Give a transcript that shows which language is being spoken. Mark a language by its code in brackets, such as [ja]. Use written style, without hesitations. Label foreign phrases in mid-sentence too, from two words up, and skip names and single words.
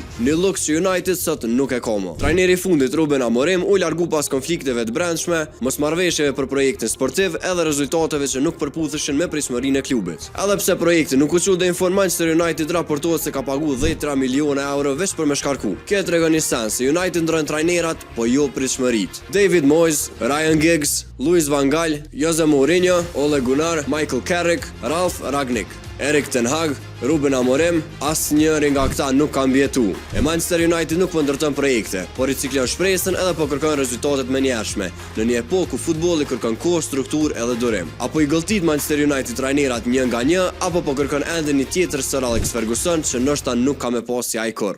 [sq] Një luks që United sot nuk e ka më. Trajneri i fundit Ruben Amorim u largu pas konflikteve të brendshme, mosmarrëveshjeve për projektin sportiv edhe rezultateve që nuk përputheshin me pritshmërinë e klubit. Edhe pse projekti nuk u çu deri në fund, Manchester United raportohet se ka pagu 10 miliona euro veç për me shkarku. Kjo tregon një sens se United ndron trajnerat, po jo pritshmëritë. David Moyes, Ryan Giggs, Louis van Gaal, Jose Mourinho, Ole Gunnar, Michael Carrick, Ralf Rangnick, Erik ten Hag, Ruben Amorim, asnjëri nga këta nuk ka mbjetu. E Manchester United nuk po ndërton projekte, por riciklon shpresën edhe po kërkon rezultatet menjëhershme, në një epokë ku futbolli kërkon kohë, strukturë edhe durim. Apo i gëlltit Manchester United trajnerat një nga një, apo po kërkon ende një tjetër Sir Alex Ferguson që ndoshta nuk ka me pas si ai kurrë.